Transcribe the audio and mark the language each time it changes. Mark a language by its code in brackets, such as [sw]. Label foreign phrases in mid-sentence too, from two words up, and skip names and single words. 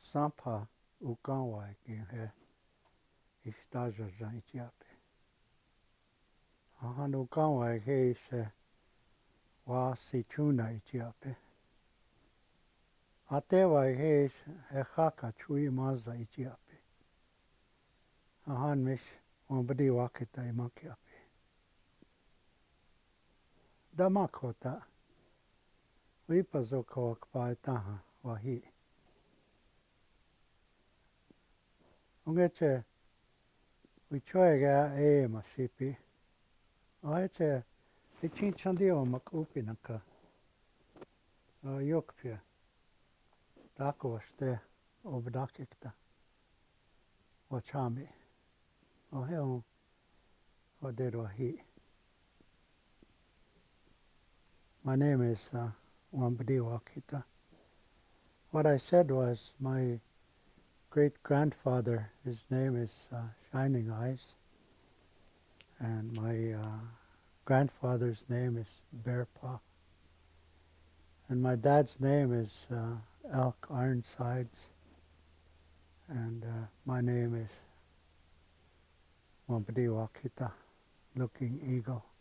[dak] sampa ukanwa he istaja jan itiape. Ahan ukanwa he se wa sichuna itiape. Atewa he haka chui maza itiape. Ahan mish Wanbdi Wakita imakiape. Damakota wipazo kawakpa taha wahi. Ungeche wichoega masipi. Oeche ichinchandi makupi naka. Yokpia. Dako waste obdakikta. Wachami. Oheo oderohi. [en] My name is Wanbdi Wakita. What I said was my great-grandfather, his name is Shining Eyes, and my grandfather's name is Bear Paw, and my dad's name is Elk Ironsides, and my name is Wanbdi Wakita, Looking Eagle.